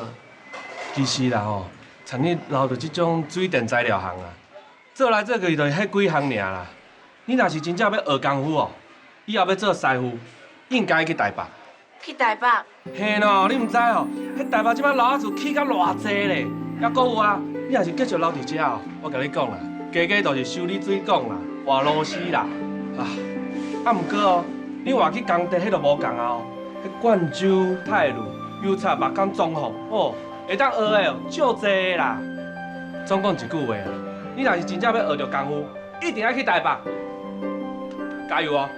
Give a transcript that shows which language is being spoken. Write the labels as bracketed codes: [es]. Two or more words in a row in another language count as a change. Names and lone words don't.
[nan] 其实啦吼，像你留着即种水电材料行啊，做来做去就迄几项尔啦。你若是真正要学功夫哦，以后要做师傅，应该去台北。去台北？嘿喏，你毋知哦，迄台北即摆老仔厝起甲偌济咧，还阁有啊，你若是继续留伫遮哦，我甲你讲啦，家家都是修理水管啦。活螺丝啦，毋过哦，你话去工地迄就无共啊哦，迄灌酒、泰鲁、油漆、木工、装潢哦，会当学的哦，足济啦。总讲一句话啊，你若是真正要学着功夫，一定要去台北，加油哦！